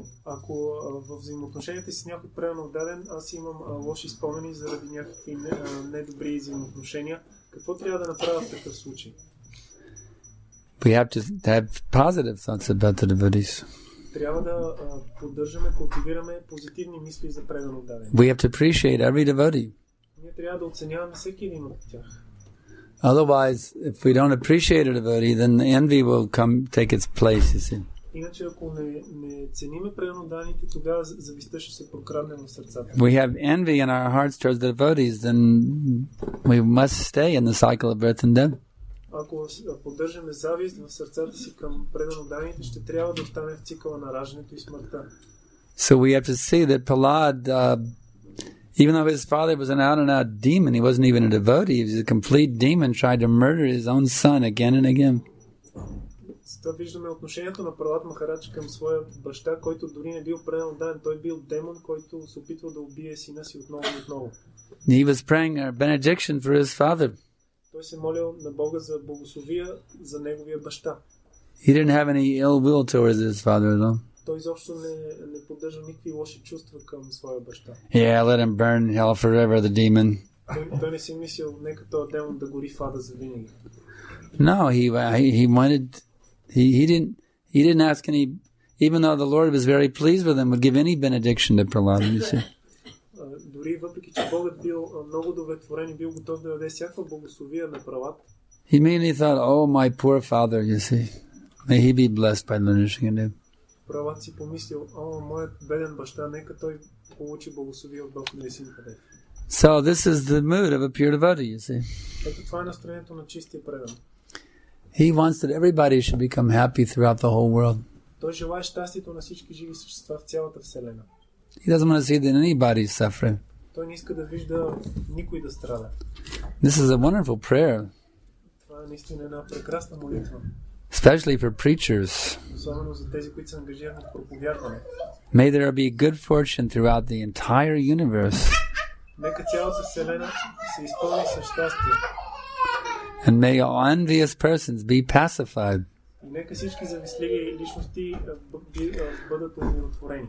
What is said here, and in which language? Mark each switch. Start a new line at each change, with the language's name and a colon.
Bulgarian: Ако в взаимоотношенията си с някой предано отдаден, аз имам лоши спомени заради някакви недобри взаимоотношения, какво трябва да направя в такъв случай?
English: We have to have positive thoughts about the devotees.
Bulgarian: Трябва да поддържаме, култивираме позитивни мисли за предано отдаден.
English: We have to appreciate every devotee.
Bulgarian: Ние трябва да оценяваме всеки един от тях.
English: Otherwise, if we don't appreciate a devotee, then envy will take its place, you see.
Bulgarian: Иначе, ако не цениме предано отданите, тогава завистта ще се прокрадне в сърцата.
English: We have envy in our hearts towards the devotees, then we must stay in the cycle of birth and death.
Bulgarian: Ако поддържаме завист в сърцата си към предано отданите, ще трябва да остане в цикъла на раждането и смъртта.
English: So we have to see that Prahlad, even though his father was an out-and-out demon, he wasn't even a devotee, he was a complete demon, tried to murder his own son again and again.
Bulgarian: С това виждаме отношението на Пралад Махарадж към своя баща, който дори не бил предано отдаден. Той бил демон, който се опитва да убие сина си отново и отново.
English: He was praying a benediction for his father.
Bulgarian: Той се молил на Бога за благословия за неговия баща.
English: He didn't have any ill will towards his father at all.
Bulgarian: Той изобщо не поддържа никакви лоши чувства към своя баща.
English: Yeah, let him burn in hell forever, the demon.
Bulgarian: Той не си мислил, нека този демон да гори в ада за винаги.
English: No, he wanted. He didn't ask any. Even though the Lord was very pleased with him, would give any benediction to Prahlad. You see.
Bulgarian: Дори въпреки че Богът бил много удовлетворен и бил готов да даде всякаква благословия на Пралад.
English: He mainly thought, "Oh, my poor father, you see, may he be blessed by Lord Nrsimhadev."
Bulgarian: Пралад си помислил, моят беден баща, нека той получи благословие от Бог Нарасимхадев.
English: So this is the mood of a pure devotee, you see.
Bulgarian: Ето това е настроението на чистия предан.
English: He wants that everybody should become happy throughout the whole world.
Bulgarian: Той желае щастието на всички живи същества в цялата вселена.
English: He doesn't want to see that anybody is suffering.
Bulgarian: Той не иска да вижда никой да страда.
English: This is a wonderful prayer.
Bulgarian: Това е наистина една прекрасна молитва.
English: Especially for preachers.
Bulgarian: Особено за тези, които са ангажирани в проповядване.
English: May there be good fortune throughout the entire universe.
Bulgarian: Нека цялата вселена се изпълни с щастие.
English: And may all envious persons be pacified.
Bulgarian: И нека всички завистливи личности бъдат умиротворени.